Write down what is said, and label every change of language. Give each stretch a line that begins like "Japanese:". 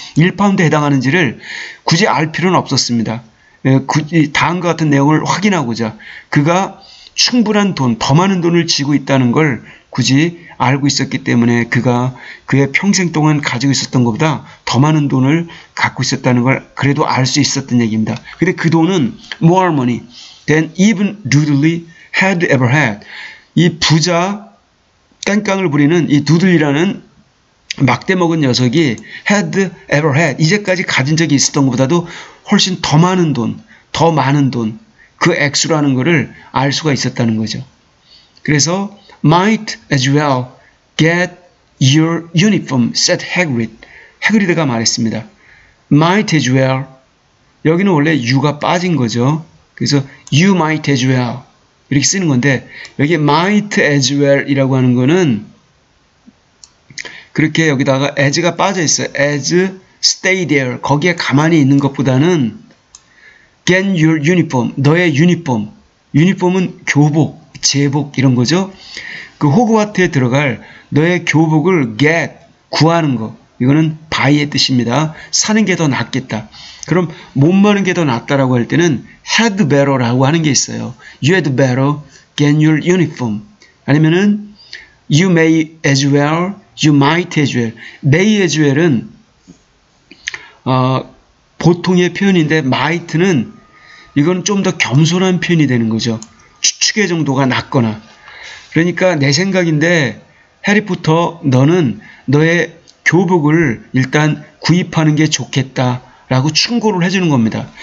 Korean: 1파운드에 해당하는지를 굳이 알 필요는 없었습니다. 다음과 같은 내용을 확인하고자 그가 충분한 돈, 더 많은 돈을 쥐고 있다는 걸 굳이 알고 있었기 때문에 그가 그의 평생 동안 가지고 있었던 것보다 더 많은 돈을 갖고 있었다는 걸 그래도 알 수 있었던 얘기입니다. 근데 그 돈은
English: more money than even Dudley had ever had.
Korean: 이 부자 깡깡을 부리는 이 두들이라는 막대 먹은 녀석이
English: had ever had,
Korean: 이제까지 가진 적이 있었던 것보다도 훨씬 더 많은 돈, 더 많은 돈, 그 액수라는 것을 알 수가 있었다는 거죠. 그래서
English: might as well get your uniform, said Hagrid.
Korean: 해그리드가 말했습니다.
English: might as well,
Korean: 여기는 원래 you가 빠진 거죠. 그래서
English: you might as well
Korean: 이렇게 쓰는 건데 여기
English: might as well
Korean: 이라고 하는 거는 그렇게 여기다가 as가 빠져 있어요.
English: as stay there,
Korean: 거기에 가만히 있는 것보다는
English: get your uniform,
Korean: 너의 유니폼, 유니폼은 교복, 제복 이런 거죠. 그 호그와트에 들어갈 너의 교복을 get, 구하는 거, 이거는 buy의 뜻입니다. 사는 게 더 낫겠다. 그럼 못 마는 게 더 낫다라고 할 때는
English: had better
Korean: 라고 하는 게 있어요.
English: You had better get your uniform.
Korean: 아니면은
English: you may as well, you might as well. may as well
Korean: 은 보통의 표현인데 might는 이건 좀 더 겸손한 표현이 되는 거죠. 추측의 정도가 낮거나. 그러니까 내 생각인데 해리포터 너는 너의 교복을 일단 구입하는 게 좋겠다라고 충고를 해주는 겁니다.